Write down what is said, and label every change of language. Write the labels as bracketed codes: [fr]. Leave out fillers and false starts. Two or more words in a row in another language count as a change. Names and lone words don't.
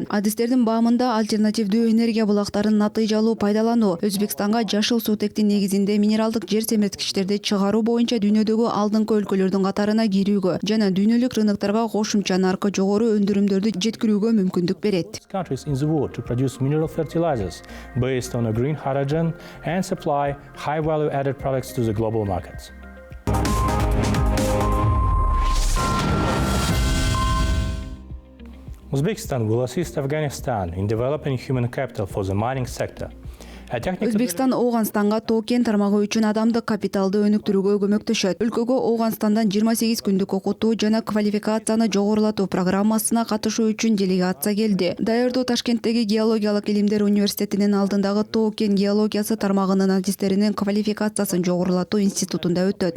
[ky] Адистердин баамында альтернативдүү энергия булактарын натыйжалуу пайдалануу, Өзбекстанга жашыл суутектин негизинде минералдык жер семирткичтерди чыгаруу боюнча дүйнөдөгү алдыңкы өлкөлөрдүн катарына кирүүгө жана дүйнөлүк рыноктарга кошумча наркы жогору өндүрүмдөрдү жеткирүүгө мүмкүндүк берет. [en] Countries in the world to produce mineral fertilizers based on a green hydrogen and supply high value added products to the global markets. Uzbekistan will assist Afghanistan in developing human capital for the mining sector. [ky] Өзбекстан Ооганстанга тоо-кен тармагы үчүн адамдык капиталды өнүктүрүүгө көмөктөшөт. Өлкөгө Ооганстандан 28 күндүк окутуу жана квалификацияны жогорулатуу программасына катышуу үчүн делегация келди. Даярдоо Ташкенттеги геологиялык илимдер университетинин алдындагы тоо-кен геологиясы тармагынын адистеринин квалификациясын жогорулатуу институтунда өтөт.